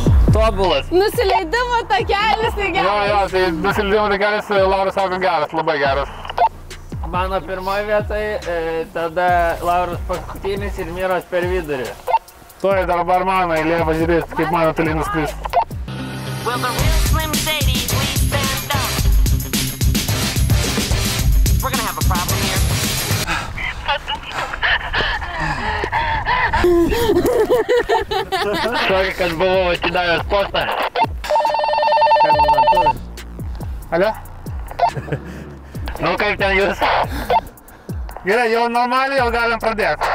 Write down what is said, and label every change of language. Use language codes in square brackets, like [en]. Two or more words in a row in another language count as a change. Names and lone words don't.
[lt] Tobulas. Nusileidimo takelis, tai Jo, geras. tai nusileidimo takelis, Laura sako geras, labai geras. Mano pirmoji vietai, tada Lauros paskutinis ir Miros per vidurį. Tuoj dabar mano eilė pažiūrėti, kaip mano toli nuskris. [en] Will the real Slim Shady please stand up? We're gonna have a problem here. [lt] Tokį, kad buvau atidavęs postą. Alio? Nu kaip ten jūs? Gerai, jau normaliai, jau galim pradėti.